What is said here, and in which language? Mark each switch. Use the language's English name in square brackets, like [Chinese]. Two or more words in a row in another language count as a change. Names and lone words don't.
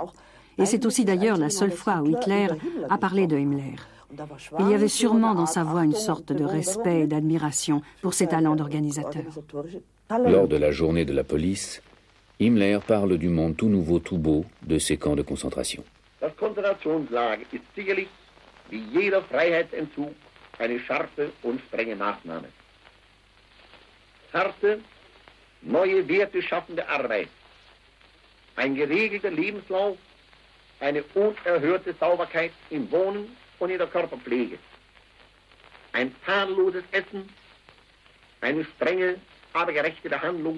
[French] Et c'est aussi d'ailleurs la seule fois où Hitler a parlé de Himmler. Il y avait sûrement dans sa voix une sorte de respect et d'admiration pour ses talents d'organisateur. Lors de la journée de la police, Himmler parle du monde tout nouveau, tout beau de ces camps de concentration. [German] Das Konzentrationslager ist sicherlich, wie jeder Freiheitsentzug, eine scharfe und strenge Maßnahme. Harte, neue Werte schaffende Arbeit, ein geregelter Lebenslauf, eine unerhörte Sauberkeit im Wohnen und in der Körperpflege, ein tadelloses Essen, eine strenge, aber gerechte Behandlung.